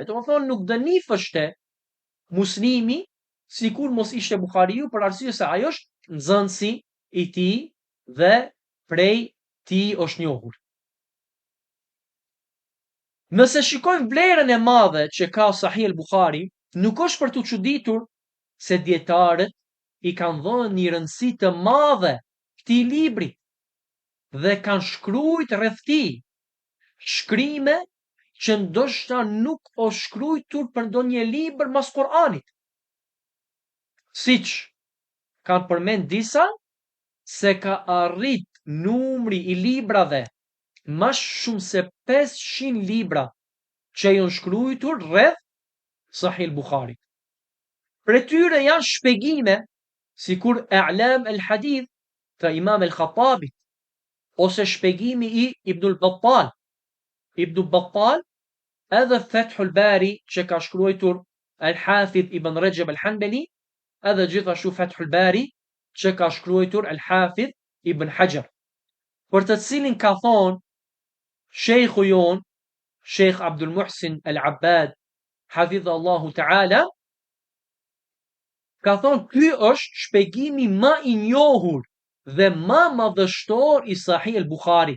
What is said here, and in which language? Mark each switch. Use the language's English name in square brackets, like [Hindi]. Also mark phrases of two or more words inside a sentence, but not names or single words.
[Albanian] Do të thonë nuk do nifështe Muslimi sikur mos ishte Bukhariu, për arsye se ajo është nxënësi i tij dhe prej tij është njohur. Nëse shikojmë vlerën e madhe që ka Sahih al-Bukhari, nuk është për të çuditur se dietarët i kanë dhënë një rëndësi të madhe këtij libri dhe kanë shkruajt rreth tij shkrime që ndoshta nuk o shkruajtur për ndonjë libër mas Kur'anit. Siç kanë përmend disa, se ka arrit numri i librave më shumë se 500 libra që janë shkruajtur rreth Sahih al-Bukhari. Për tyre janë shpjegime sikur A'lam al-Hadith të Imam al-Khattabit, ose shpjegimi i Ibn al-Battal. Ibn al-Battal edhe Fathul Bari që ka shkruar Al-Hafidh Ibn Rajab al-Hanbali, edhe gjithashtu Fathul Bari që ka shkruar Al-Hafidh Ibn Hajar. Për të cilin ka thonë Sheikhu jon, Sheikh Abdul Muhsin Al-Abbad, hafidhallahu ta'ala, ka thonë ky është shpjegimi më i njohur dhe më madhështor i Sahih al-Bukharit.